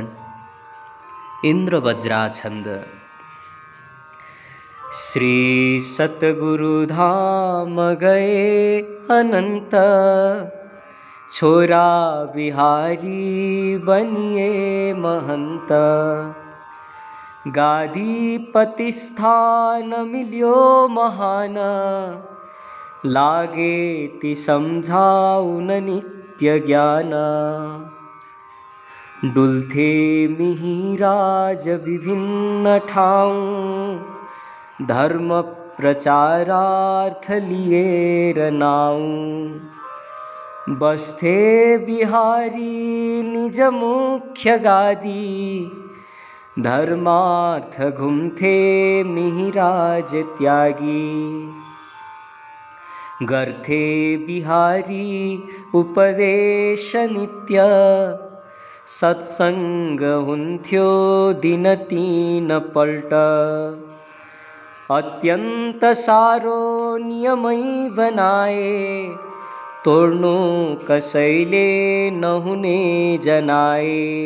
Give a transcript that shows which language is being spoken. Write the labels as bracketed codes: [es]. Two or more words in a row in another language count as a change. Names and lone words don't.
[ne] इंद्र वज्रा छंद। श्री सतगुरु धाम गए अनंत, छोरा बिहारी बनिए महंत। गादीपति स्थान मिल्यो महान, लागे ति समझाउन नित्य ज्ञान। डुल्थे मिहिराज विभिन्न ठाउँ, धर्म प्रचारार्थ लिएर नाउँ। बस्थे बिहारी निज मुख्य गादी, धर्मार्थ घुम्थे मिहिराज त्यागी। गर्थे बिहारी उपदेश नित्य, सत्संग हुन्थ्यो दिन 3 पल्ट। अत्यंत सारो नियमै बनाए, तोड्नु कसैले नहुने जनाए।